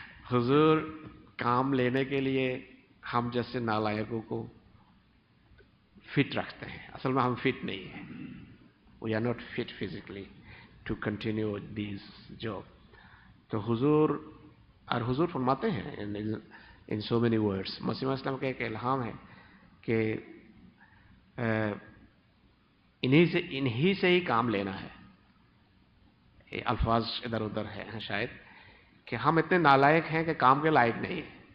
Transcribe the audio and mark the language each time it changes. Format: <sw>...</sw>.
<hi>हुजूर काम लेने के लिए हम जैसे नालायकों को फिट रखते हैं. असल में हम फिट नहीं हैं.</hi> <en>We are not fit physically to continue this job.</en> <hi>तो हुजूर फरमाते हैं</hi> <en>in so many words.</en> <hi>मसीह इस्लाम का एक इल्हाम है कि इन्हीं से ही काम लेना है. ये अल्फाज इधर उधर है शायद कि हम इतने नालायक हैं कि काम के लायक नहीं है.</hi>